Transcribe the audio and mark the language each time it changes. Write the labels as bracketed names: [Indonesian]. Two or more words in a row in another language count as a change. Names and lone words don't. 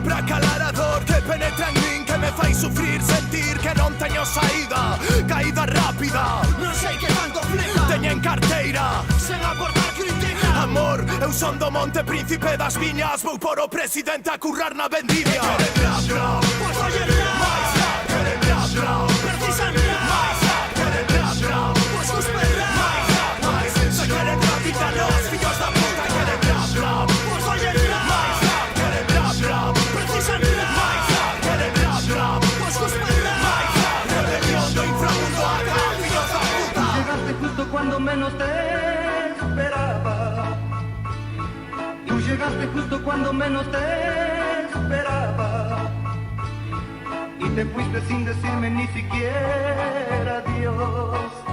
[Galician] Pra calar a dor que penetra en min, que me fai sufrir, sentir que non teño saída. Caída rápida, non sei que tanto flipa. Teñen carteira, sen aportar crítica. Amor, eu son do Monte Príncipe das Viñas. Vou por o presidente a currar na vendimia. Queren rap, rap, pois oye rap. Mais rap, queren rap, rap. Precisan rap. Mais rap, queren rap, rap. Pois cuspe rap. Mais rap, mais. Se queren rap, quítanos, fillos da puta. Queren rap, rap. Pois oye rap. Mais rap, queren rap, rap. Precisan rap. Mais rap, queren rap, rap. Pois cuspe rap. Mais rap, rebelión do inframundo acá, fillos da puta. [Spanish] Llegaste justo cuando menos te esperaba. Tú llegaste justo cuando menos te esperaba. Y te fuiste sin decirme ni siquiera adiós.